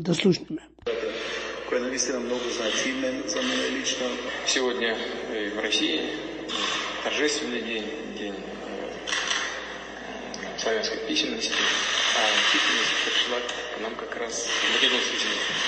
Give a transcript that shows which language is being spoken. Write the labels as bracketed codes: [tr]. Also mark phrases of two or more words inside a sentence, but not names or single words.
[mk] Да слушнеме. Кој навистина многу значимен за мене лично. [ru] Сегодня в России торжественный день, день славянской письменности, а письменность пришла к нам как раз в Македонскую землю.